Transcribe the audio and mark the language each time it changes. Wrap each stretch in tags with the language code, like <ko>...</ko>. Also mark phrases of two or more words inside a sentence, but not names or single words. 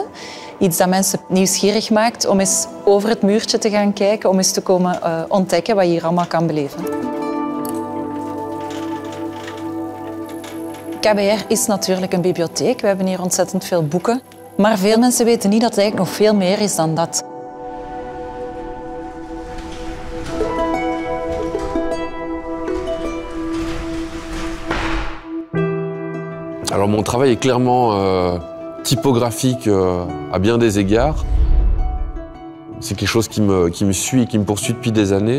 <nl>Iets dat mensen nieuwsgierig maakt om eens over het muurtje te gaan kijken, om eens te komen ontdekken wat je hier allemaal kan beleven. KBR is natuurlijk een bibliotheek. We hebben hier ontzettend veel boeken. Maar veel mensen weten niet dat het eigenlijk nog veel meer is dan dat.</nl> <fr>Alors mon travail est clairement typographique à bien des égards. C'est quelque chose qui me suit et qui me poursuit depuis des années.</fr>